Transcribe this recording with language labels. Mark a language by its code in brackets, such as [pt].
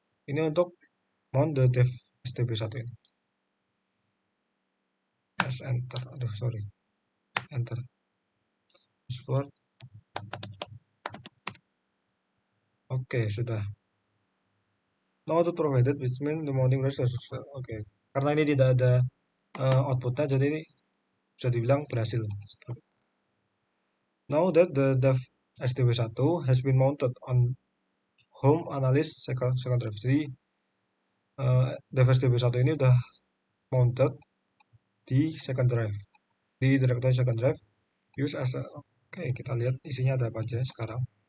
[id] Ini untuk mount the dev stb1 ini. [en] Press enter. Aduh, sorry. Enter. Password. [id] Oke, sudah. [en] No output provided, which means the mounting process. [id] Oke. Karena ini tidak ada outputnya, jadi ini bisa dibilang berhasil. [en] Now that the dev SDB1 has been mounted on home analyst second drive. [id] Jadi dev SDB1 ini udah mounted di second drive. Di directory second drive. [en] Use as a... [id] Oke, kita lihat isinya ada apa aja sekarang.